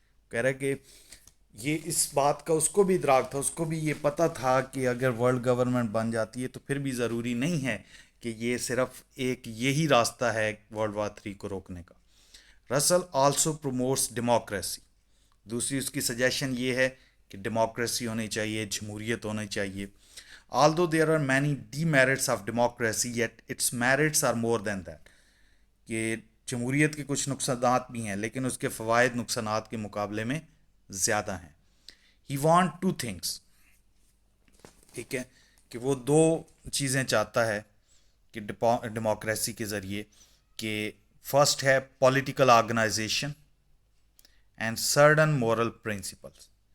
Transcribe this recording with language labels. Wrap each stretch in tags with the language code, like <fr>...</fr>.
<ur>کہہ رہا ہے کہ یہ اس بات کا اس کو بھی ادراک تھا, اس کو بھی یہ پتہ تھا کہ اگر ورلڈ گورنمنٹ بن جاتی ہے تو پھر بھی ضروری نہیں ہے کہ یہ صرف ایک یہی راستہ ہے ورلڈ وار 3 کو روکنے کا. رسل</ur> <en>Also promotes democracy.</en> <ur>دوسری اس کی سجیشن یہ ہے کہ ڈیموکریسی ہونی چاہیے, جمہوریت ہونی چاہیے.</ur> <en>although there are many demerits of democracy yet its merits are more than that.</en> <ur>کہ جمہوریت کے کچھ نقصانات بھی ہیں لیکن اس کے فوائد نقصانات کے مقابلے میں زیادہ ہیں.</ur> <en>He want to things.</en> <ur>ٹھیک ہے, کہ وہ دو چیزیں چاہتا ہے کہ ڈیموکریسی کے ذریعے, کہ فرسٹ ہے</ur> <en>Political organisation and certain moral principles.</en>